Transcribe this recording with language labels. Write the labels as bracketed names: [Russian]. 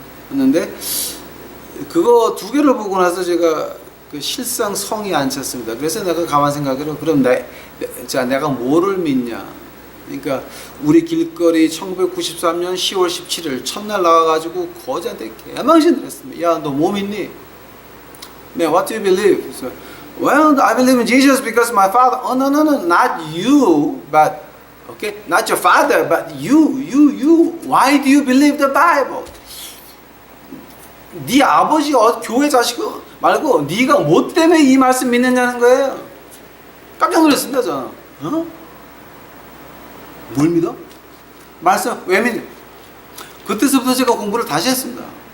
[Korean] 봤는데 그거 2개를 보고 나서 제가 그 실상 성이 안 찼습니다. 그래서 내가 가만 생각해도 그럼 내가 뭐를 믿냐? 그러니까 우리 길거리 1993년 10월 17일 첫날 나와가지고 거지한테 개망신을 했습니다. 야, 너 뭐 믿니? [English] Man, what do you believe? So, well, I believe in Jesus because my father. Oh, no, not you, but okay, not your father, but you. Why do you believe the Bible? [Korean] 네 아버지 교회 자식 말고 네가 뭐 때문에 이 말씀 믿느냐는 거예요. 깜짝 놀랐습니다, 저는. 뭘 믿어? 말씀 왜 믿냐? 그때서부터 제가 공부를 다시 했습니다.